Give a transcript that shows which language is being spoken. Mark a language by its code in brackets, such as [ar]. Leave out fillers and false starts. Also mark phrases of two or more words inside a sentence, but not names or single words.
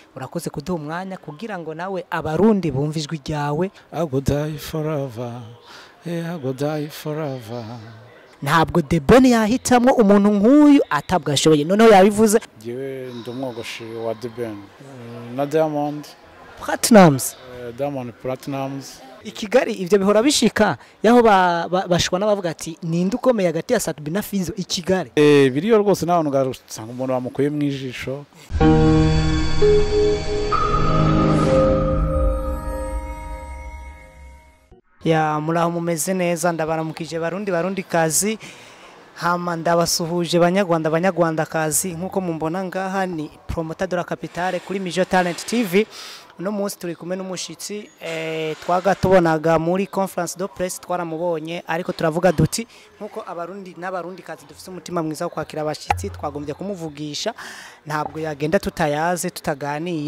[rn] urakoze kuduha umwanya kugira ngo nawe abarundi bumve ijwi ryawe. [pcm] I go die forever, I go die forever. [rn] Ntabwo The Ben yahitamwo umuntu nk'uyu atabwashoboye, noneho yabivuze. Jewe ndi umwogoshi wa The Ben na Diamond Platinums. Diamond Platinums. I Kigali ivyo bihora bishika yaho bashwa n'abavuga ati ninde ukomeye hagati ya Ati na Fizzo i Kigali. Biriyo rwose n'abantu gasanga umuntu bamukuye mu ijisho. Ya muraho mumeze neza, ndabaramukije barundi kazi, hama ndabasuhuje banyarwanda kazi. Nkuko mumbona ngaha ni promoter [fr] de la capitale [rn] kuri Mijo Talent TV. Uno munsi turi kumwe n'umushitsi twagatubonaga muri [fr] conference de presse, [rn] twaramubonye ariko turavuga duti nkuko abarundi n'abarundi kazi dufite umutima mwiza wo kwakira abashitsi, twagombye kumuvugisha, ntabwo yagenda tutayaze tutaganiye.